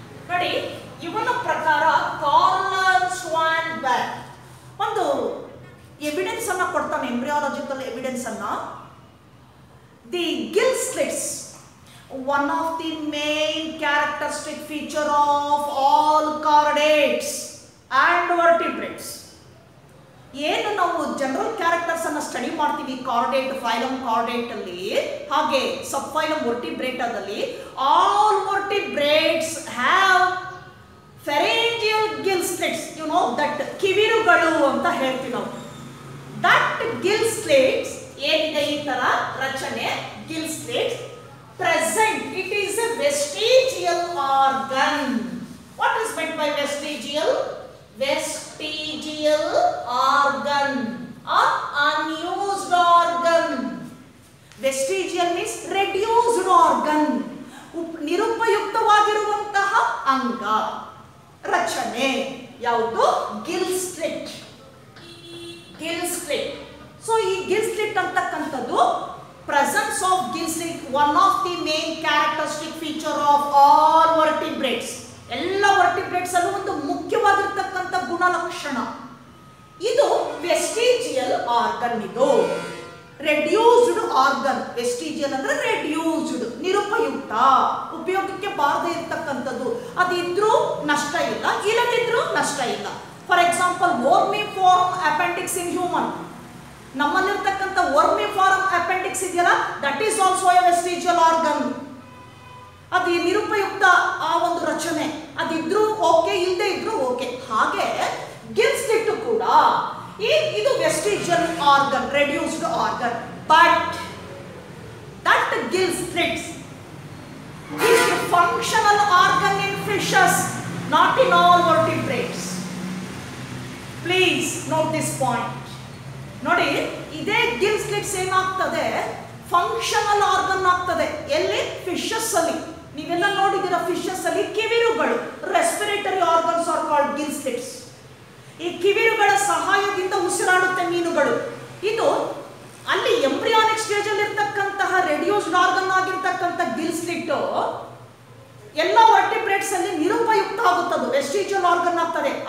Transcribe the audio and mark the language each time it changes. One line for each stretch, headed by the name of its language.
Kannada: ನೋಡಿ, ಇವನ ಪ್ರಕಾರ ಕಾರ್ಲ್ ಅರ್ನ್ಸ್ಟ್ ವ್ಯಾನ್ ಬೆಕ್ ಒಂದು ಎವಿಡೆನ್ಸ್ ಅನ್ನ ಕೊಡ್ತಾನೆ, ಎಂಬ್ರಿಯಾಲಜಿಕಲ್ ಎವಿಡೆನ್ಸ್ ಅನ್ನ.
English: The gill slits, one of the main characteristic feature of all chordates and vertebrates.
Kannada: ಏನು ನಾವು ಜನರಲ್ ಕ್ಯಾರೆಕ್ಟರ್ಸ್ ಅನ್ನ ಸ್ಟಡಿ ಮಾಡ್ತೀವಿ ಕಾರ್ಡೇಟ್, ಫೈಲಮ್ ಕಾರ್ಡೇಟ್ ಅಲ್ಲಿ, ಹಾಗೆ ಸಬ್ phylum ವರ್ಟಿಬ್ರೇಟಾದಲ್ಲಿ,
English: all vertebrates have pharyngeal gill slits, you know that
Kannada: ಕಿವಿರುಗಳು ಅಂತ ಹೇಳ್ತೀವಿ ನಾವು.
English: That gill slits
Kannada: ಏನಿದೆ ಈ ತರ ರಚನೆ
English: gill slits present, it is a vestigial organ. What is meant by vestigial? Vestigial organ or unused organ. Vestigial means reduced organ.
Kannada: ನಿರುಪಯುಕ್ತವಾಗಿರುವಂತಹ ಅಂಗ ರಚನೆ ಯಾವುದು? Gill slit. Gill slit. So ಈ ಗಿಲ್ ಸ್ಲಿಟ್ ಅಂತಕ್ಕಂಥದ್ದು
English: presence of gill slit, one of the main characteristic feature of all vertebrates.
Kannada: ಎಲ್ಲ vertebrates ಅಲ್ಲೂ ಒಂದು ಮುಖ್ಯವಾಗಿರ್ತಕ್ಕಂಥ ಗುಣಲಕ್ಷಣ ಇದು.
English: Vestigial organ. ಇದು reduced organ.
Kannada: ವೆಸ್ಟಿಜಿಯಲ್ ಅಂದ್ರೆ ರೆಡ್ಯೂಸ್ಡ್, ನಿರುಪಯುಕ್ತ, ಉಪಯೋಗಕ್ಕೆ ಬಾರದೇ ಇರ್ತಕ್ಕಂಥದ್ದು. ಅದಿದ್ರೂ ನಷ್ಟ ಇಲ್ಲ, ಇಲ್ಲದಿದ್ರೂ ನಷ್ಟ ಇಲ್ಲ.
English: For example vermiform appendix in human.
Kannada: ನಮ್ಮಲ್ಲಿರ್ತಕ್ಕಂಥ ವರ್ಮಿಫಾರ್ಮ್ appendix ಇದೆಯಲ್ಲ,
English: That is also a vestigial organ.
Kannada: ಅದು ನಿರುಪಯುಕ್ತ ಆ ಒಂದು ರಚನೆ. ಅದಿದ್ರೂ ಓಕೆ, ಇಲ್ಲದೆ ಇದ್ರೂ ಓಕೆ. ಹಾಗೆ ಗಿಲ್ ಸ್ಲಿಟ್ ಕೂಡ ಇದು vestigial organ, reduced organ.
English: But that gill slits is a functional organ in fishes, not in all vertebrates. Please note this point.
Kannada: ನೋಡಿ, ಇದೇ ಗಿಲ್ ಸ್ಲಿಟ್ಸ್ ಏನಾಗ್ತದೆ, ಫಂಕ್ಷನಲ್ ಆರ್ಗನ್ ಆಗ್ತದೆ. ಎಲ್ಲಿ? ಫಿಶಸ್ ಅಲ್ಲಿ. ನೀವೆಲ್ಲ ನೋಡಿದಿರ ಫಿಶಸ್ ಅಲ್ಲಿ ಕಿವಿರುಗಳು,
English: Respiratory organs are called gill slits.
Kannada: ಈ ಕಿವಿರುಗಳ ಸಹಾಯದಿಂದ ಉಸಿರಾಡುತ್ತೆ ಮೀನುಗಳು. ಇದು ಅಲ್ಲಿ ಎಂಬ್ರಿಯಾನಿಕ್ ಸ್ಟೇಜ್ ಅಲ್ಲಿ ಇರ್ತಕ್ಕಂತಹ ರೆಡ್ಯೂಸ್ಡ್ ಆರ್ಗನ್ ಆಗಿರ್ತಕ್ಕಂಥ ಗಿಲ್ ಸ್ಲಿಟ್ ಎಲ್ಲ ವರ್ಟಿಬ್ರೇಟ್ಸ್ ಅಲ್ಲಿ ನಿರುಪಯುಕ್ತ ಆಗುತ್ತದೆ, ವೆಸ್ಟಿಜಿಯಲ್ ಆರ್ಗನ್ ಆಗ್ತದೆ.